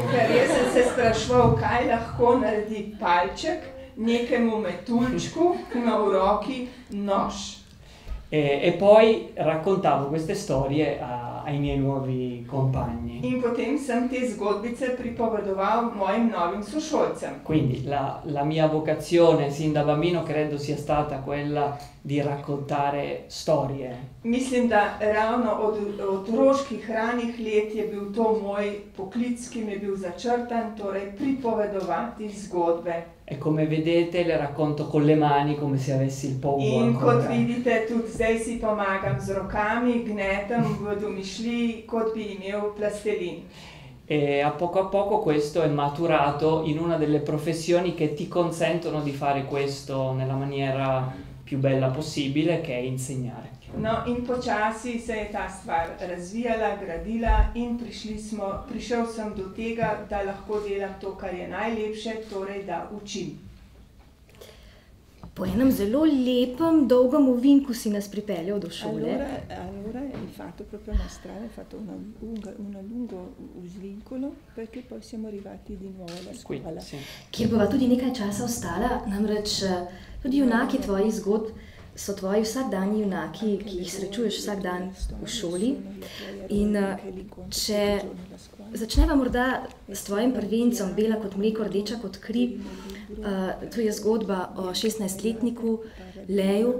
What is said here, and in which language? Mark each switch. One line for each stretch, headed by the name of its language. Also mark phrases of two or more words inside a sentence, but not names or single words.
Slovenian: ker jaz sem se spraševal, kaj lahko naredi palček nekemu metuljčku, ki ima v roki nož.
Italian: E poi raccontavo queste storie ai miei nuovi compagni.
Slovenian: In potem sem te zgodbice pripovedoval mojim novim sošolcem.
Italian: Quindi la mia vocazione sin da bambino credo sia stata quella di raccontare storie.
Slovenian: Mislim, da ravno od otroških ranih let je bil to moj poklic, ki mi je bil začrtan, torej pripovedovati zgodbe.
Italian: E come vedete le racconto con le mani come se avessi il pogo
Slovenian: In kot
Italian: ancora.
Slovenian: vidite, tudi zdaj si pomagam z rokami, gnetem v domišljiji, kot bi imel plastelin.
Italian: E a poco questo è maturato in una delle professioni che ti consentono di fare questo nella maniera più bella possibile, che è insegnare.
Slovenian: No, in počasi se je ta stvar razvijala, gradila in prišel sem do tega, da lahko delam to, kar je najlepše, torej da učim. Po enem zelo lepem, dolgem ovinku si nas pripeljal do šole.
Italian: Allora hai fatto proprio una strada, hai fatto un lungo svincolo perché poi siamo arrivati di nuovo alla Qui, scuola. sì.
Slovenian: Kjer bova tudi nekaj časa ostala, namreč tudi junaki tvojih zgodb so tvoji vsakdanji junaki, ki jih srečuješ vsak dan v šoli. In če začneva morda s tvojim prvencem, Bela kot mleko, rdeča kot kri, to je zgodba o 16-letniku Leju.